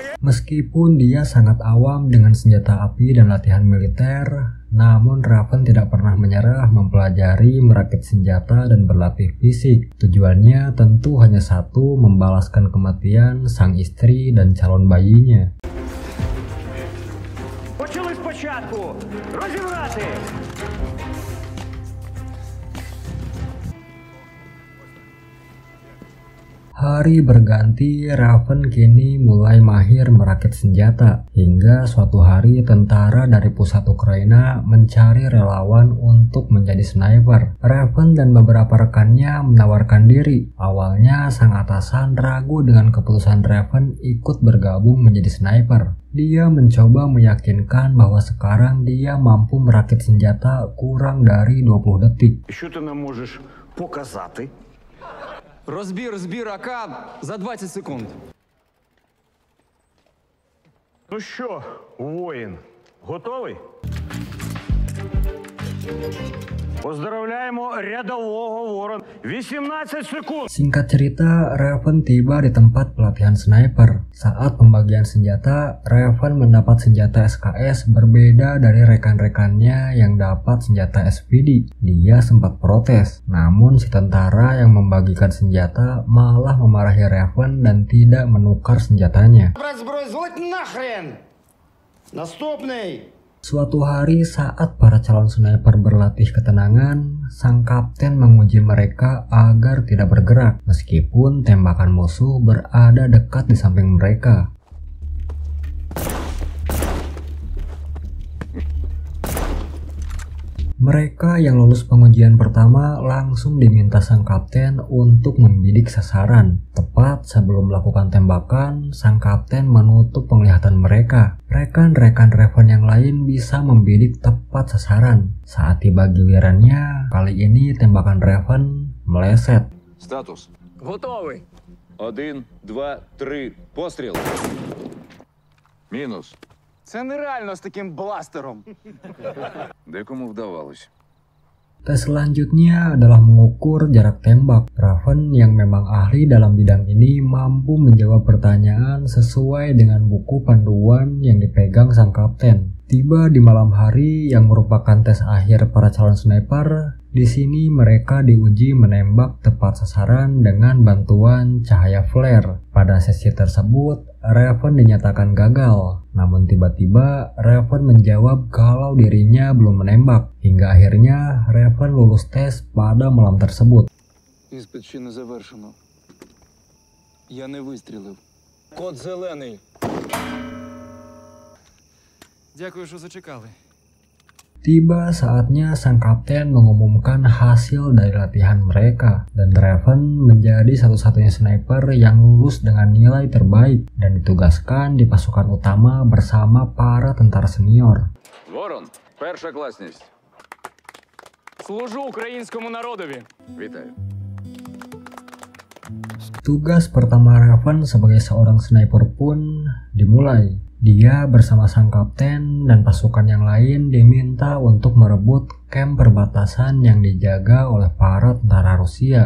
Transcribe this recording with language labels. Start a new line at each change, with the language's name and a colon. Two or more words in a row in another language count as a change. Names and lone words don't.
Indonesian: Meskipun dia sangat awam dengan senjata api dan latihan militer, namun Raven tidak pernah menyerah mempelajari merakit senjata dan berlatih fisik. Tujuannya tentu hanya satu, membalaskan kematian sang istri dan calon bayinya.
Ukrainian: Почали спочатку! Розібрати!
Indonesian: Hari berganti, Raven kini mulai mahir merakit senjata. Hingga suatu hari tentara dari pusat Ukraina mencari relawan untuk menjadi sniper. Raven dan beberapa rekannya menawarkan diri. Awalnya sang atasan ragu dengan keputusan Raven ikut bergabung menjadi sniper. Dia mencoba meyakinkan bahwa sekarang dia mampu merakit senjata kurang dari 20 detik.
Ukrainian: Що ти нам можеш показати? Розбір АК за 20 секунд. Ну що, воїн, готовий? Поздравляємо рядового ворона. 18 секунд.
Indonesian: Singkat cerita, Raven tiba di tempat pelatihan sniper. Saat pembagian senjata, Raven mendapat senjata SKS berbeda dari rekan-rekannya yang dapat senjata SPD. Dia sempat protes, namun si tentara yang membagikan senjata malah memarahi Raven dan tidak menukar senjatanya.
Ukrainian: Брать зброю, зводь нахрен! Наступний!
Indonesian: Suatu hari saat para calon sniper berlatih ketenangan, sang kapten menguji mereka agar tidak bergerak meskipun tembakan musuh berada dekat di samping mereka. Mereka yang lulus pengujian pertama langsung diminta sang kapten untuk membidik sasaran. Tepat sebelum melakukan tembakan, sang kapten menutup penglihatan mereka. Rekan-rekan Raven yang lain bisa membidik tepat sasaran. Saat tiba gilirannya, kali ini tembakan Raven meleset.
Ukrainian: Статус. Готовий. 1, 2, 3. Постріл. Мінус. Це нереально з таким бластером. Декому вдавалось.
Indonesian: Tes selanjutnya adalah mengukur jarak tembak. Raven yang memang ahli dalam bidang ini mampu menjawab pertanyaan sesuai dengan buku panduan yang dipegang sang kapten. Tiba di malam hari yang merupakan tes akhir para calon sniper. Di sini mereka diuji menembak tepat sasaran dengan bantuan cahaya flare. Pada sesi tersebut, Raven dinyatakan gagal. Namun tiba-tiba Raven menjawab kalau dirinya belum menembak. Hingga akhirnya Raven lulus tes pada malam tersebut.
Ukrainian: Іспит ще не завершено. Я не вистрілив. Код зелений. Дякую, що зачекали.
Indonesian: Tiba saatnya sang kapten mengumumkan hasil dari latihan mereka, dan Raven menjadi satu-satunya sniper yang lulus dengan nilai terbaik dan ditugaskan di pasukan utama bersama para tentara senior.
Ukrainian: Ворон, перша класність. Служу українському народові. Вітаю.
Indonesian: Tugas pertama Raven sebagai seorang sniper pun dimulai. Dia bersama sang kapten dan pasukan yang lain diminta untuk merebut kamp perbatasan yang dijaga oleh para tentara Rusia.